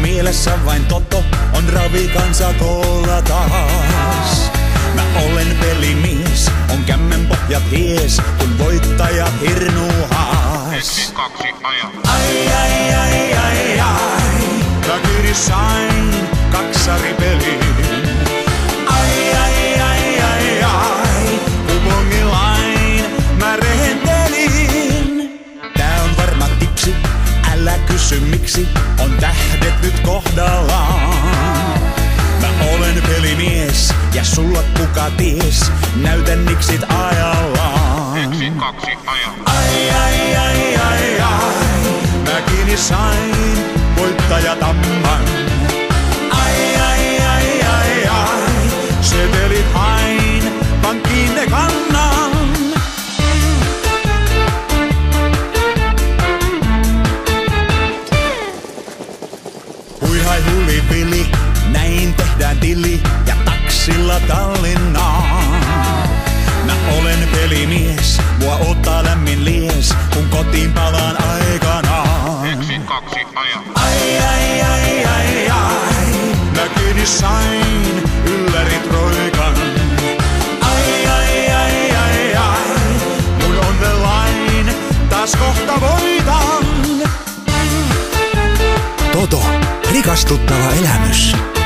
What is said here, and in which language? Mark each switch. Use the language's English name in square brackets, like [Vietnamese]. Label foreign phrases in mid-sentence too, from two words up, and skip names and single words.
[Finnish] Mielessä vain Toto on ravikansa koolla taas. Mä olen pelimies, on kämmen pohjat hies, kun voittajat hirnuhaas. Ai ai ai ai ai, takiri sain kaksaripeliin. Ai ai ai ai ai, kupongilain mä rehentelin. Tää on varma tipsi, älä kysy miksi, on tähdet nyt kohdallaan. Mä olen pelimies ja sulla kuka ties, näytän niksit ajallaan. 1, 2, aja. Ai ai ai ai ai, mä kiinni sain voittajatamman. Ai ai ai ai ai, setelit hain, pankkiin ne kannan. Hui hai huli vili, näin tehdään tili ja taksilla Tallinnaan. Mä olen pelimies, mua ottaa lämmin lies, kun kotiin palaan aikanaan. 1, 2, aja. Ai ai ai ai ai, mä kiinni sain yllärit roikan. Ai ai ai ai ai, mun [English] on the line, [Finnish] taas kohta voitan. Toto, rikastuttava elämys.